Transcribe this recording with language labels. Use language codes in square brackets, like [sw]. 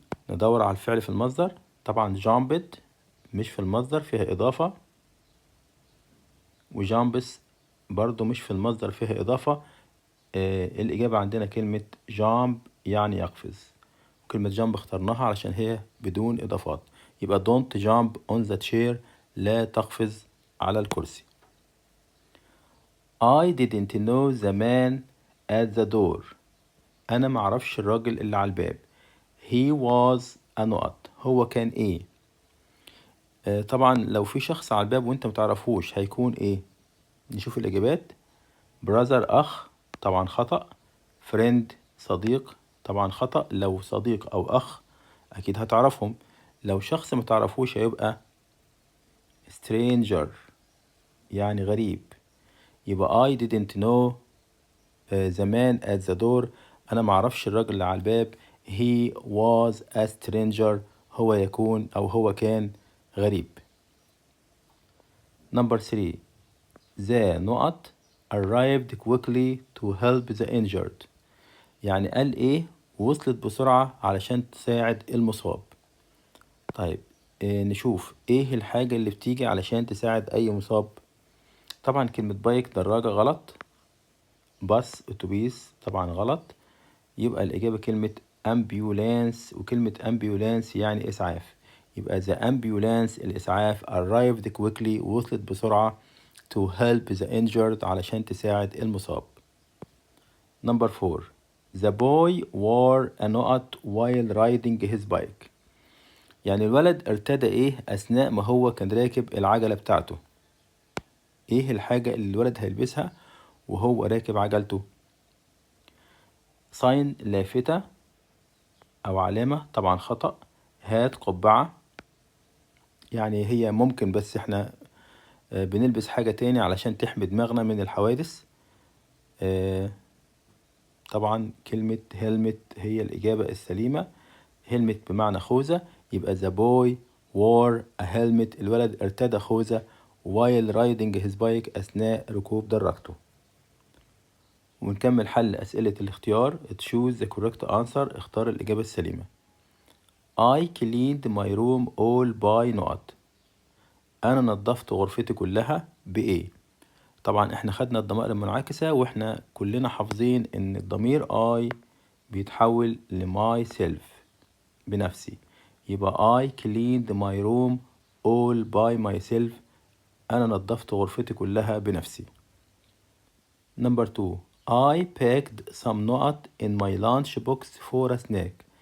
[ar] ندور على الفعل في المصدر. طبعا jumped مش في المصدر فيها إضافة، وجامبس برضو مش في المصدر فيها إضافة. الإجابة عندنا كلمة jump يعني يقفز، وكلمة jump اخترناها علشان هي بدون إضافات. [en] يبقى don't jump on the chair. [ar] لا تقفز على الكرسي. [en] I didn't know the man at the door. [ar] أنا معرفش الراجل اللي على الباب. [en] He was a not. [ar] هو كان إيه؟ طبعا لو في شخص على الباب وانت متعرفوش هيكون ايه؟ نشوف الإجابات. brother أخ، طبعا خطأ. friend صديق، طبعا خطأ. لو صديق أو أخ أكيد هتعرفهم. لو شخص متعرفوش هيبقى stranger يعني غريب. [en] يبقى I didn't know the man at the door. [ar] أنا معرفش الراجل اللي على الباب. [en] he was a stranger. [ar] هو يكون أو هو كان غريب. [en] Number 3. The not arrived quickly to help the injured. [ar] يعني قال ايه؟ وصلت بسرعة علشان تساعد المصاب. طيب نشوف ايه الحاجة اللي بتيجي علشان تساعد اي مصاب. طبعا كلمة بايك دراجة غلط. باص اتوبيس طبعا غلط. يبقى الإجابة كلمة ambulance، وكلمة ambulance يعني إسعاف. [en] يبقى the ambulance [ar] الإسعاف [en] arrived quickly [ar] وصلت بسرعة [en] to help the injured [ar] علشان تساعد المصاب. [en] Number 4. The boy wore a نقط while riding his bike. [ar] يعني الولد ارتدى ايه أثناء ما هو كان راكب العجلة بتاعته. ايه الحاجة اللي الولد هيلبسها وهو راكب عجلته؟ sign لافتة أو علامة، طبعا خطأ. هات قبعة، يعني هي ممكن بس احنا بنلبس حاجة تاني علشان تحمي دماغنا من الحوادث. طبعا كلمة helmet هي الإجابة السليمة. helmet بمعنى خوذة. [en] يبقى the boy wore a helmet. [ar] الولد ارتدى خوذة [en] while riding his bike [ar] أثناء ركوب دراجته. ونكمل حل أسئلة الاختيار. [en] choose the correct answer. [ar] اختار الإجابة السليمة. [en] I cleaned my room all by نقط. [ar] أنا نظفت غرفتي كلها بإيه؟ طبعا احنا خدنا الضمائر المنعكسة واحنا كلنا حافظين ان الضمير I بيتحول myself بنفسي. [en] يبقى I cleaned my room all by myself. [ar] أنا نظفت غرفتي كلها بنفسي. [en] Number 2. I packed some نقط in my lunch box for a snack.